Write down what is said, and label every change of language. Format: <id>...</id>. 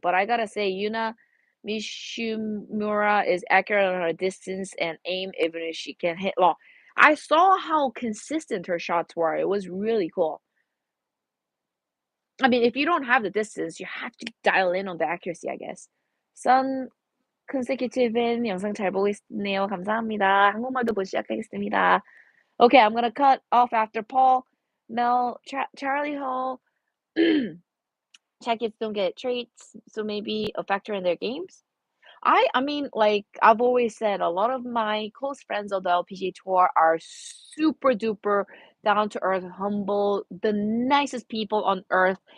<en>But I gotta say, Yuna Mishimura is accurate on her distance and aim, even if she can hit long. I saw how consistent her shots were. It was really cool. I mean, if you don't have the distance, you have to dial in on the accuracy, I guess.</en> <ko>Sun Consecutive은 영상 잘 보고 있네요. 감사합니다. 한국말도 곧 시작하겠습니다.</ko> <en>Okay, I'm gonna cut off after Paul, Mel, Charlie Hall. Czech kids don't get traits, so maybe a factor in their games. I mean, like I've always said, a lot of my close friends of the LPGA tour are super duper down to earth, humble, the nicest people on earth.</en>